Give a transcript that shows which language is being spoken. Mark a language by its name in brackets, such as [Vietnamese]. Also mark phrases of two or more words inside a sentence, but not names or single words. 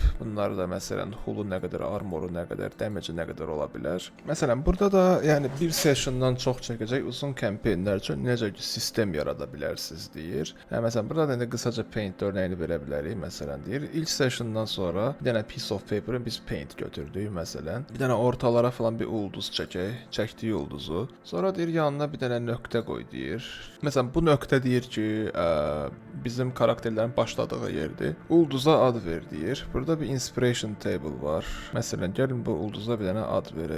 [Azerbaijani] Bunlar da məsələn hulu nə qədər, armoru nə qədər, damage nə qədər ola bilər. Məsələn, burada da yəni bir sessiondan çox çəkəcək uzun kampanyalar üçün necə ki sistem yarada bilərsiniz deyir. Məsələn, burada da indi qısaca paint örnəyini verə bilərik. Məsələn, deyir, ilk sessiondan sonra bir dənə [English] piece of paper- [Azerbaijani] ı biz paint götürdük məsələn. Bir dənə ortalara falan bir ulduz çəkək, çəkdiyi ulduzu. Sonra deyir yanına bir dənə nöqtə qoy deyir. Məsələn, bu nöqtə deyir ki, bizim karakterlərin başladığı yerdir. Ulduza ad ver deyir. Burada bir [English] inspiration table [Azerbaijani] var. Məsələn, gəlin bu ulduza bir dənə ad verək.